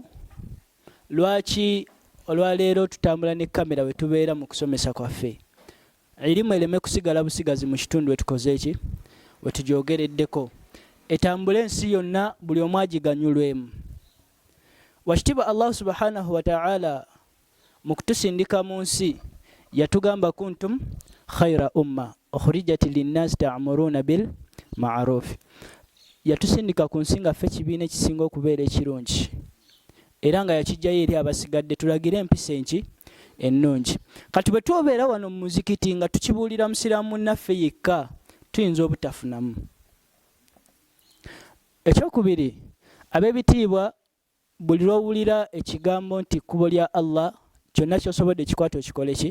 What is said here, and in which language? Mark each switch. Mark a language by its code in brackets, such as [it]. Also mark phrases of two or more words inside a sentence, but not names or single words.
[lg] Lwaki olwaleero tutambula ne kamera we tubeera mu kusomesa kwaffe? Erimu ereme kusigala busigazi mu kitundu wetukoze eki wetugyogereddeko, etambule ensi yonna buli omu agiganyulwemu. Wakitiibwa Allah [ar] subhanahu wa ta'ala [lg] mu kutusindika mu nsi yatugamba [ar] kuntum khayra umma ukhrijat linnas ta'muruna bil ma'ruf. [lg] Yatusindika ku nsi nga ffe kibiina ekisinga okubeera ekirungi, era nga yakijjayo eri abasigadde tulagire empisa ennungi. Kati bwe tubeera wano mu muzikiti nga tukibuulira musiraamu munnaffe yekka tuyinza obutafunamu. Ekyokubiri, ab'ebitiibwa buli lw'owulira ekigambo nti kkubo lya Allah, kyonna ky'osobodde kikwate okikole ki?